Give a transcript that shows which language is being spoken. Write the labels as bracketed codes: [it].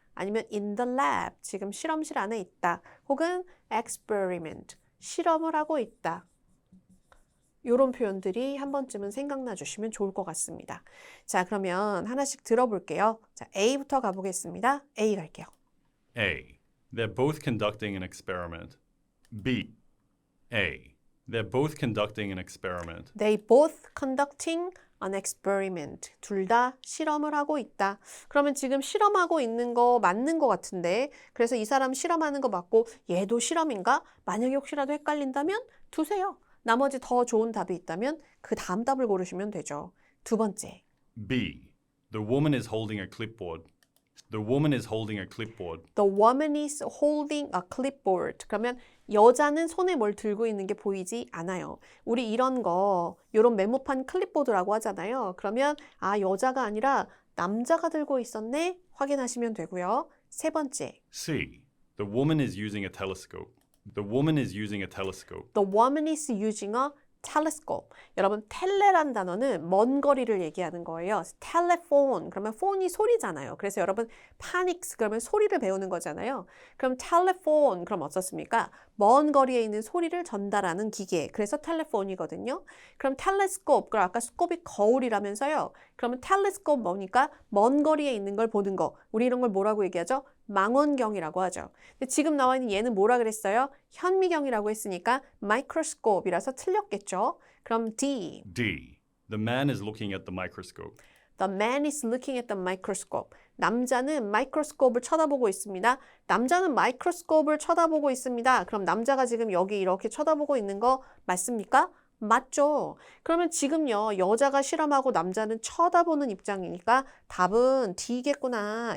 [ko] 아니면 [en] in the lab, [ko] 지금 실험실 안에 있다. 혹은 experiment, 실험을 하고 있다. 이런 표현들이 한 번쯤은 생각나 주시면 좋을 것 같습니다. 자, 그러면 하나씩 들어볼게요. 자, A부터 가보겠습니다. A 갈게요. A. [en] They're both conducting an experiment. B. A. They're both conducting an experiment. They both conducting an experiment. [ko] 둘 다 실험을 하고 있다. 그러면 지금 실험하고 있는 거 맞는 것 같은데 그래서 이 사람 실험하는 거 맞고 얘도 실험인가? 만약에 혹시라도 헷갈린다면 두세요. 나머지 더 좋은 답이 있다면 그 다음 답을 고르시면 되죠. 두 번째. B. [en] The woman is holding a clipboard. The woman is holding a clipboard. The woman is holding a clipboard. [ko] 그러면 여자는 손에 뭘 들고 있는 게 보이지 않아요. 우리 이런 거, 이런 메모판 클립보드라고 하잖아요. 그러면 아, 여자가 아니라 남자가 들고 있었네? 확인하시면 되고요. 세 번째. C. [en] The woman is using a telescope. The woman is using a telescope. The woman is using a telescope. [ko] 여러분, 텔레란 단어는 먼 거리를 얘기하는 거예요. telephone, 그러면 폰이 소리잖아요. 그래서 여러분, panics, 그러면 소리를 배우는 거잖아요. 그럼 telephone, 그럼 어떻습니까? 먼 거리에 있는 소리를 전달하는 기계. 그래서 telephone이거든요. 그럼 telescope, 그럼 아까 스코프이 거울이라면서요. 그러면 telescope 뭐니까? 먼 거리에 있는 걸 보는 거. 우리 이런 걸 뭐라고 얘기하죠? 망원경이라고 하죠. 근데 지금 나와 있는 얘는 뭐라 그랬어요? 현미경이라고 했으니까 microscope이라서 틀렸겠죠. 그럼 D. D. [en] The man is looking at the microscope. The man is looking at the microscope. [ko] 남자는 마이크로스코프를 쳐다보고 있습니다. 남자는 마이크로스코프를 쳐다보고 있습니다. 그럼 남자가 지금 여기 이렇게 쳐다보고 있는 거 맞습니까? 맞죠. 그러면 지금요, 여자가 실험하고 남자는 쳐다보는 입장이니까 답은 D겠구나.